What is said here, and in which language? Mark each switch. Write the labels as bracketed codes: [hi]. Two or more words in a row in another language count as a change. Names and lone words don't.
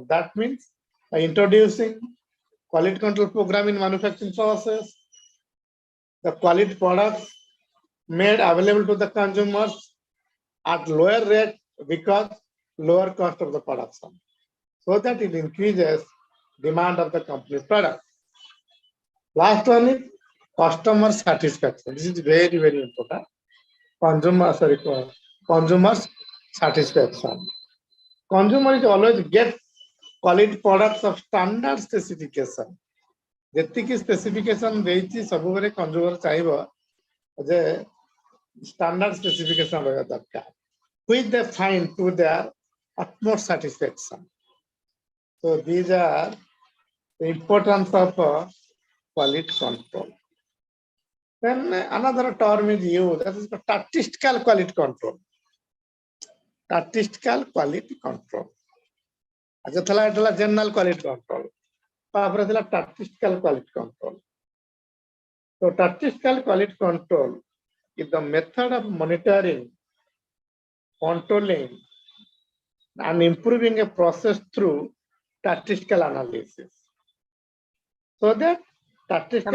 [en] That means by introducing quality control program in manufacturing process, the quality products made available to the consumers at lower rate because lower cost of the production, so that it increases demand of the company's product. Last one is customer satisfaction. This is very, very important. Consumer satisfaction. Consumer is always get quality products of standard specification. [or] ଯେତିକି specification ଦେଇଛି ସବୁବେଳେ consumer ଚାହିଁବ ଯେ [en] standard specification [or] ରହିବା ଦରକାର, [en] which they find to their utmost satisfaction. So these are the importance of quality control. Then another term is used, that is statistical quality control. Statistical quality control. [or] ଅଚ୍ଛା ଥିଲା [en] general quality control. [or] ତାପରେ ଥିଲା [en] statistical quality control. So statistical quality control is the method of monitoring, controlling, and improving a process through statistical analysis. So that statistical